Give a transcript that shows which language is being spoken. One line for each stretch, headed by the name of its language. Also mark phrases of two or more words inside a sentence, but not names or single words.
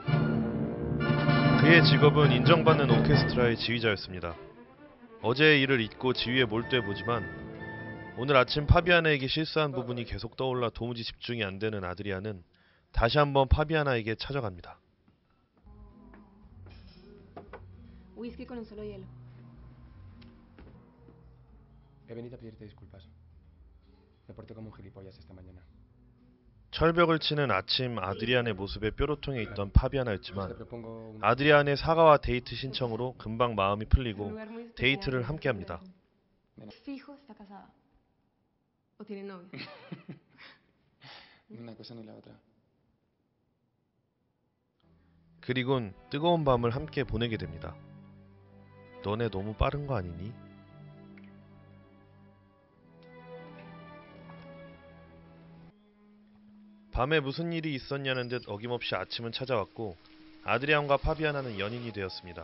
Korean: 그의 직업은 인정받는 오케스트라의 지휘자였습니다. 어제의 일을 잊고 지휘에 몰두해보지만 오늘 아침 파비아나에게 실수한 부분이 계속 떠올라 도무지 집중이 안되는 아드리안은 다시 한번 파비아나에게 찾아갑니다.
Spanish: Whisky con un solo hielo. He venido a pedirte disculpas. Me porté como un gilipollas esta mañana.
Korean: 철벽을 치는 아침 아드리안의 모습에 뾰로통해 있던 파비아나였지만 아드리안의 사과와 데이트 신청으로 금방 마음이 풀리고 데이트를 함께합니다.
Spanish: Fijo está casada. O tiene novio. Una cosa ni la otra.
Korean: 그리곤 뜨거운 밤을 함께 보내게 됩니다. 너네 너무 빠른 거 아니니? 밤에 무슨 일이 있었냐는 듯 어김없이 아침은 찾아왔고 아드리안과 파비아나는 연인이 되었습니다.